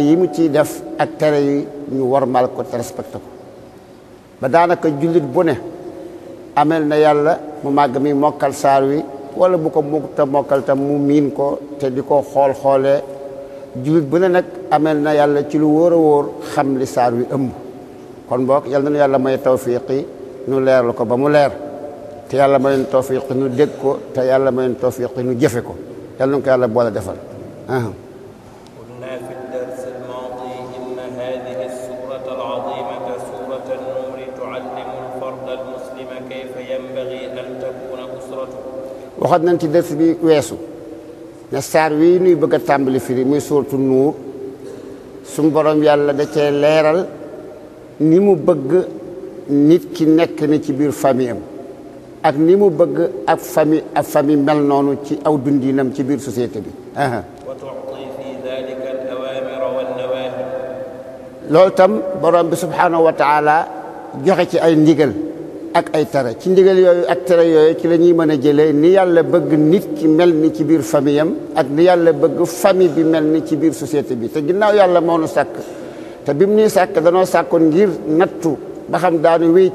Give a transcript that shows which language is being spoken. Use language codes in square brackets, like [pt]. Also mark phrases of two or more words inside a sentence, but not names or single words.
[wo] yi mu ciy def ak tere yi ñu warmal ko te respecté ko ba daanaka jullit bu ne amel na yàlla mu màgg mi mokkal saar wi wala bu ko mukta mokkal tam mu miin ko te di ko xoolee jullit bu ne nag amel na yàlla ci lu wóor a wóor xam li saar wi ëmb kon boog yal na nu yàlla may tawfiqi nu leerlu ko ba mu leer te yàlla may tawfiqi nu dégg ko te yàlla may tawfiqi nu jëfe ko yal na ko yàlla boole defal [ar] قلنا في الدرس الماضي إن هذه السورة العظيمة سورة النور تعلم الفرد المسلم كيف ينبغي أن تكون أسرته [wo] waxoon nañ ci dërs bi weesu ne saar wi nuy bëgg a tàmbali firi muy [ar] سورة النور [wo] suñu borom yàlla da cee leeral ni mu bëgg nit ki nekk ni ci biir famille am ak ni mu bëgg ak famille mel noonu ci aw dundinam ci biir société bi [ar] وتعطي في ذلك الأوامر والنواهي [wo] loolu tam borom bi [ar] سبحانه وتعالى [wo] joxe ci ay ndigal ak ay tere ci ndigal yooyu ak tere yooyu ci la ñuy mën a jëlee ni yàlla bëgg nit ki mel ni ci biir famille am ak ni yàlla bëgg famille bi mel ni ci biir société bi te ginnaaw yàlla moo nu sàkk te bi mu nuy sàkk danoo sàkkoon ngir nattu ba xam daanu wéy